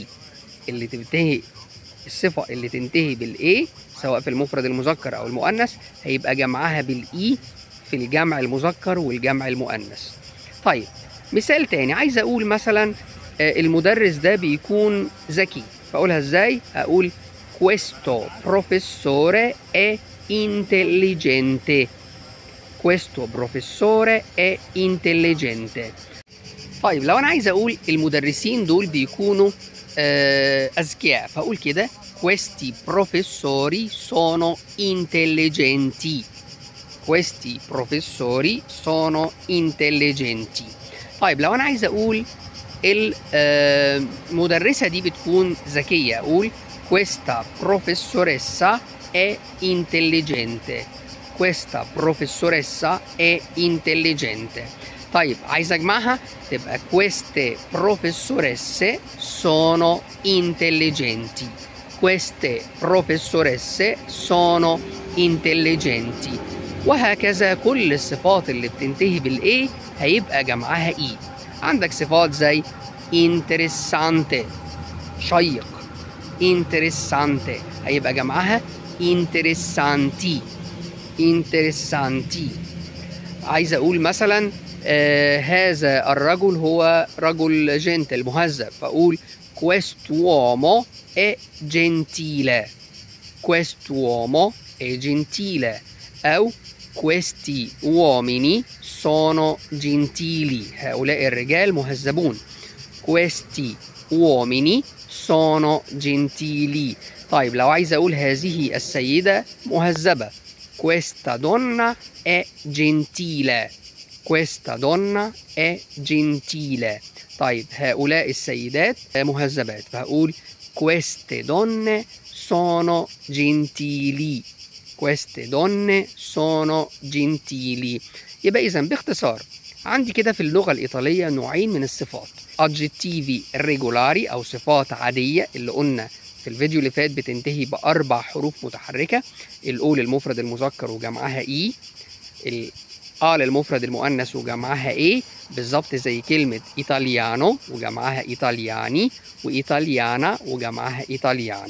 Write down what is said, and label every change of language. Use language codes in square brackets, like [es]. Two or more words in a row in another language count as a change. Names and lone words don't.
[ar] اللي تنتهي الصفة اللي تنتهي بالاي سواء في المفرد المذكر او المؤنث هيبقى جمعها بالاي في الجمع المذكر والجمع المؤنث. طيب مثال تاني، عايز اقول مثلا المدرس ده بيكون ذكي، فاقولها ازاي؟ [it] اقول questo professore è intelligente. questo professore è intelligente. [ar] طيب لو انا عايز اقول المدرسين دول بيكونوا اذكياء فاقول كده [it] questi professori sono intelligenti. questi professori sono intelligenti. [ar] طيب لو انا عايز اقول المدرسة دي بتكون ذكية اقول [it] questa professoressa è intelligente. questa professoressa è intelligente. [ar] طيب عايز اجمعها تبقى [it] queste professoresse sono intelligenti. queste professoresse sono intelligenti. [ar] وهكذا كل الصفات اللي بتنتهي بالاي هيبقى جمعها اي. عندك صفات زي interessante، شيق. interessante هيبقى جمعها interessanti. [it] interessanti. [ar] عايز اقول مثلا هذا الرجل هو رجل جنتل مهذب فاقول [it] quest'uomo è gentile. quest'uomo è gentile. او questi uomini sono gentili. [ar] هؤلاء الرجال مهذبون. [it] questi uomini sono gentili. [ar] طيب لو عايز اقول هذه السيدة مهذبة [it] questa donna è gentile. questa donna è gentile. [ar] طيب هؤلاء السيدات مهذبات فهقول [it] queste donne sono gentili. queste donne sono gentili. [ar] يبقى إذا باختصار عندي كده في اللغة الإيطالية نوعين من الصفات، [it] adjettivi regolari [ar] أو صفات عادية اللي قلنا في الفيديو اللي فات بتنتهي بأربع حروف متحركة، الأو للمفرد المذكر وجمعها إي، الآ للمفرد المؤنث وجمعها إيه، بالظبط زي كلمة إيطاليانو وجمعها إيطالياني، وإيطاليانا وجمعها إيطاليانا.